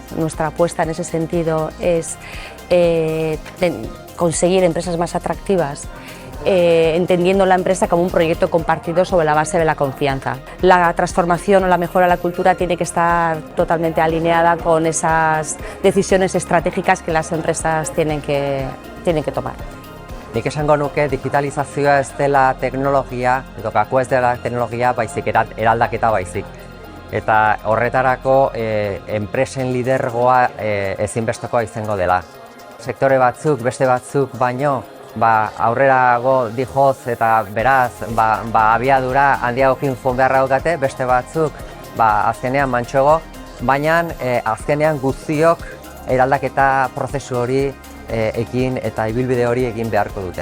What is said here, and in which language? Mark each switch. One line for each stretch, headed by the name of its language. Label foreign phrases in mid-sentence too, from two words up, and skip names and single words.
Spanish: Nuestra apuesta en ese sentido es conseguir empresas más atractivas, entendiendo la empresa como un proyecto compartido sobre la base de la confianza. La transformación o la mejora de la cultura tiene que estar totalmente alineada con esas decisiones estratégicas que las empresas tienen que tomar.
Basque: Nik esango nuke digitalizazioa ez dela teknologia, edo gakoa ez dela teknologia, baizik eraldaketa baizik. Eta horretarako enpresen lidergoa ezinbestekoa izango dela. Sektore batzuk, beste batzuk baino, aurrerago dijoz eta beraz abiadura handiagokin joan beharra daukate, beste batzuk azkenean mantsoago, baina azkenean guztiok eraldaketa prozesu hori ekin eta ibilbide hori egin beharko dute.